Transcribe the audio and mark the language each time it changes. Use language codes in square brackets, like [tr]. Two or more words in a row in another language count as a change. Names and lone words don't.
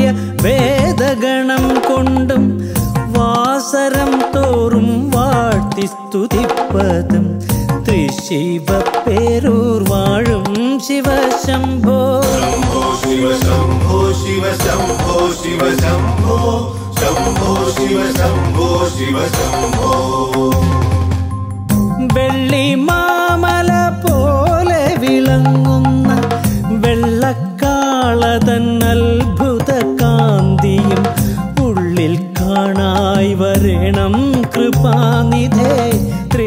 [ml] വേദഗണം കൊണ്ടും വാസരം തോറും വാഴ്ത്തി സ്തുതിപ്പതും തൃശിവപ്പേരൂർ വാഴും ശിവ ശംഭോ [sa] शम्भो शिव शम्भो शिव शम्भो शिव शम्भो शम्भो शिव शम्भो शिव शम्भो [ml] വെള്ളി മാമല പോലെ വിളങ്ങുന്ന വെള്ളക്കാളതൻ അത്ഭുത കാന്തിയും ഉള്ളിൽ കാണായി വരണം കൃപാനിധേ